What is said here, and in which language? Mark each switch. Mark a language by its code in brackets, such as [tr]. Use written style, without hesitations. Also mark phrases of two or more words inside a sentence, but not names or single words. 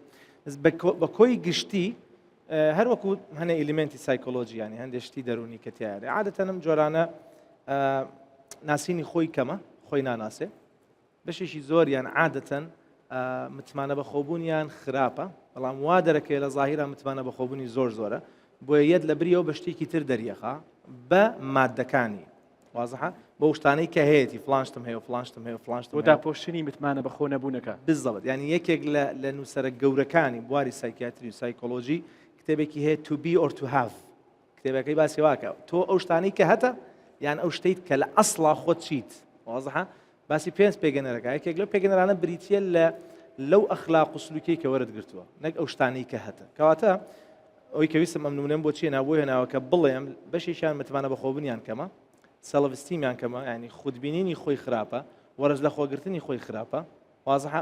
[ckb] بە کۆی گشتی هەر وەکو هەنە ئیلیمنتی سایکۆلۆژی ینی هەندێک شتی دەرونی کە تیاێ عادەتەن ئەم جۆرانە ناسینی خۆی کەمە، خۆی ناناسێ، بەشێکی زۆریان عادەتەن متمانە بە خۆبوونیان خراپە، بەڵام وا دەرەکەی لە زاهیرا متمانە بە خۆبوونی زۆر زۆرە، بۆیە یەت لە بریەوە بە شتێکی تر دەریەخا بە مادەکانی، وازحە؟ بۆ شتانەی کە هەیەی فلانشتم هەیە و فلانشتم هەیە و فلانشتم بۆ داپۆشتنی متمانە بە خۆ نەبوونەکە. بالضبط، ینی یەکێک لە نووسەرە گەورەکانی بواری سایکیاتری و سایکۆلۆژی کتێبێکی هەیە to be or to have، کتێبەکەی باسی واکە تۆ ئەو شتانەی کە هەتە یان ئەو شتیت کە لە ئەسڵا خۆت چیت، وازحە؟ باسی پێنج پێگەنەرەکە یەکێک لەو پێگەنەرانە بریتە لەو ئەخلاق و سلوکەی کە وەرەگرتووە نەک ئەو شتانەی کە هەتە، کەواتە ئەوەی کە ویستم ئەم نمونەم بۆ چیە ناوە هێناوە کە بڵێم بەشێکیان متمانە بە خۆبوونیان کەمە، سەڵڤستیمیان کەمە، ینی خودبینینی خۆی خراپە، وەرز لە خۆگرتنی خۆی خراپە، وازحە؟